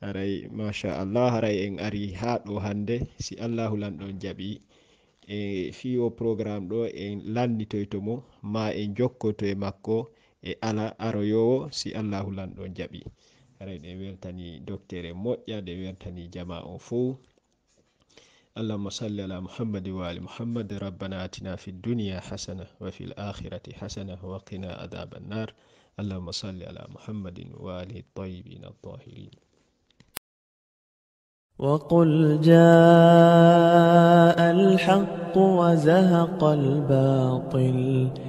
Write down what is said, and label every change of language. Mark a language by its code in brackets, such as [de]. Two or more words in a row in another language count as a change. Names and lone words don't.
[ff] haray machallah haray en ari ha ɗo hande si allahu lanɗon jaɓi e fiyo programme ɗo en lannitoyto mo ma en jokkoto e makko e ala aroyowo si allahu lanɗon jaɓi haray ɗe weltani docteur moƴƴa ɗe weltani jama on fou [ar] اللهم صل على محمد وآل محمد ربنا آتنا في الدنيا حسنة وفي الآخرة حسنة وقنا عذاب النار اللهم صل على محمد وآله الطيبين الطاهرين وقل جاء الحق وزهق الباطل